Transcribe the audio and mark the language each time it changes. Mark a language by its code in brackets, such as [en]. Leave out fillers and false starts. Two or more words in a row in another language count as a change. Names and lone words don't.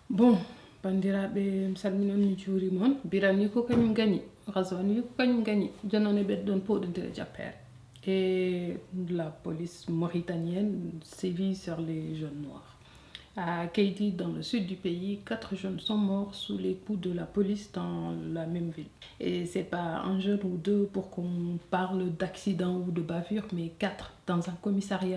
[ff] Bon, bandiraɓe mi salminon mi juurimon. Biram wi ko kañum gagni, Ghazouani wi ko kañum gagni. Jonnon e ɓeɗɗon poɗodira jappere. [fr] Et la police mauritanienne sévit sur les jeunes noirs. À Keiti, dans le sud du pays, 4 jeunes sont morts sous les coups de la police dans la même ville. Et c'est pas un jeune ou deux pour qu'on parle d'accident ou de bavure, mais 4 dans un commissariat.